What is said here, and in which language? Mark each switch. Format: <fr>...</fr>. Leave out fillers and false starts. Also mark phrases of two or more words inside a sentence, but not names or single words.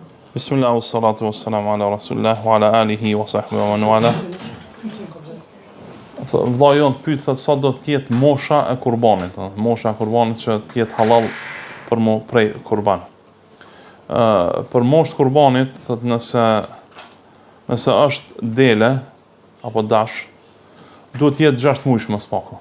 <ar>بسم الله والصلاة والسلام على رسول الله وعلى آله وصحبه ومن والاه.</ar> <sq>Vlla jon pyet thot sa do të jetë mosha e kurbanit, mosha e kurbanit që të jetë halal për mu prej kurban. Për moshë kurbanit thot nëse është dele apo dash, duhet të jetë 6 muaj më spaku.</sq>